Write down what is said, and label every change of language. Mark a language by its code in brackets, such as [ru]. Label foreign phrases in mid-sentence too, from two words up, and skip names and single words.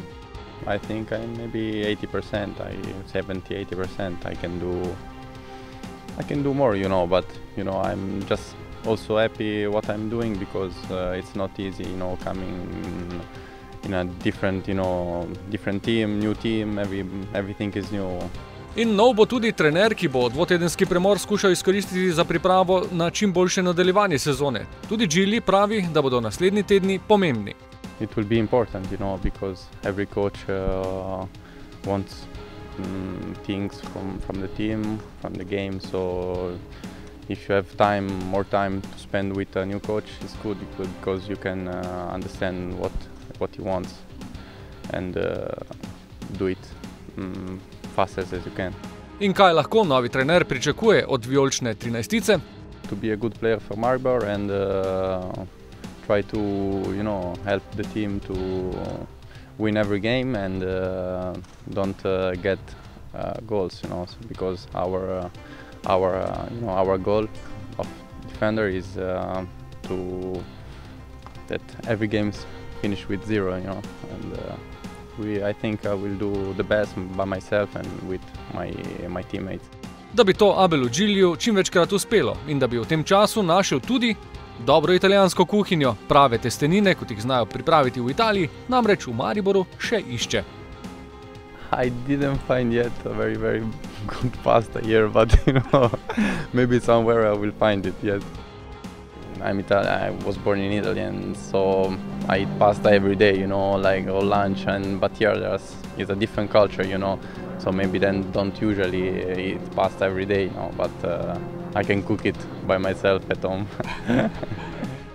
[en] I think I'm maybe 80%, 70–80%. I can do more, but I'm just also happy what I'm doing because it's not easy, coming in a different team, new team, everything is new. [sl] In nov bo tudi trener, ki bo dvotedenski premor skušal izkoristiti za pripravo na čim boljše nadaljevanje sezone. Tudi Gigli pravi, da bodo naslednji tedni pomembni. [en] It will be important, because every coach wants things from the team, from the game, so if you have more time to spend with a new coach, it's good because you can understand what he wants and do it fast as you can. [sl] In kaj lahko novi trener pričakuje od vijolične 13-tice? [en] To be a good player for Maribor and try to help the team to win every game and don't get goals, because our goal of defender is that every game finish with 0, and I think I will do the best by myself and with my teammates. [sl] Da bi to Abelu Gigliju čim večkrat uspelo in da bi v tem času našel tudi dobro italijansko kuhinjo, prave testenine, kot jih znajo pripraviti v Italiji, namreč v Mariboru še išče. [en] I didn't find yet a very, very good pasta here, but maybe somewhere I will find it, yes. I'm Italian, I was born in Italy, and so I eat pasta every day, like all lunch, but here is a different culture, so maybe then don't usually eat pasta every day, but I can cook it by myself at home.